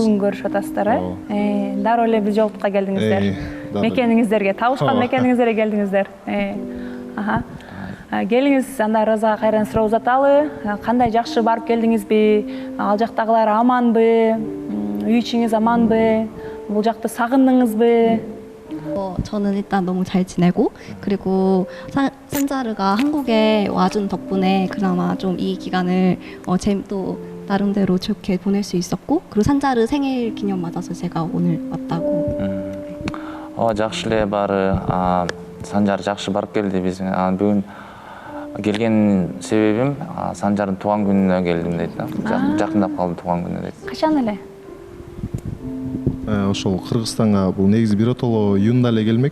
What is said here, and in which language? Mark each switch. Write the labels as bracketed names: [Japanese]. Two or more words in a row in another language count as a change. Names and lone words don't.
[Kyrgyz] Бүгүн көрүшүп атасыздар, дароо эле биз жолтукка келдиңиздер. Мекениңиздерге, табышкан мекениңиздерге келдиңиздер. Келиңиз, анда Розага кайрадан суроо узаталы. Кандай жакшы барып келдиңизби? Ал жактагылар аманбы? Үй ичиңиз аманбы? Бул жакты сагындыңызбы? [Korean] 저는 일단 너무 잘 지내고 그리고 산자르가 한국에 와준 덕분에 그나마 좀 이 기간을 또 나름대로 좋게 보낼 수 있었고 그리고 산자르 생일 기념 맞아서 제가 오늘 왔다고. [Kyrgyz] Жакшы эле баары. Санжар жакшы барып келди биз. Бүгүн келген себебим Санжардын тууган күнүнө келдим дейт. Жакындап калды тууган күнү дейт. Качан эле? Ошол Кыргызстанга бул негизи биротоло июнда эле келмек.